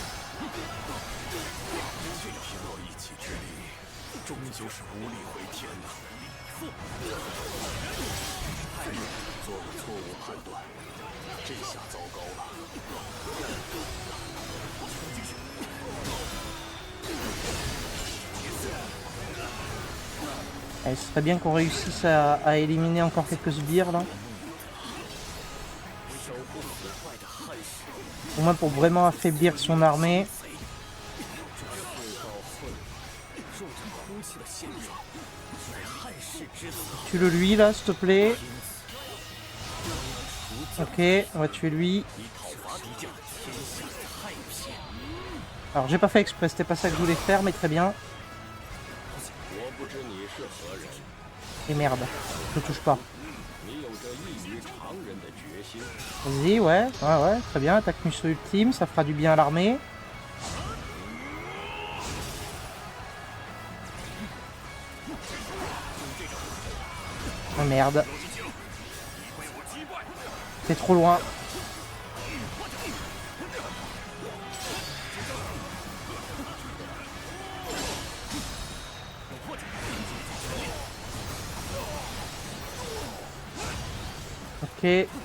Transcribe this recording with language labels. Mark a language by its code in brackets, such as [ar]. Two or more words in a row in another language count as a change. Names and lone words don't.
[zh] 凭我一己之力，终究是无力回天呐。做了错误判断，这下糟糕了。 [fr] Eh, ce serait bien qu'on réussisse à éliminer encore quelques sbires là. Au moins pour vraiment affaiblir son armée. Tue-le lui là, s'il te plaît. Ok, on va tuer lui. Alors j'ai pas fait exprès, c'était pas ça que je voulais faire, mais très bien. [zh] 我不知你是何人， [fr] Et merde, je touche pas. [zh] 你有着异于常人的决心。 [fr] Vas-y, ouais, très bien. Attaque Musso ultime, ça fera du bien à l'armée. Oh merde. C'est trop loin. Ok.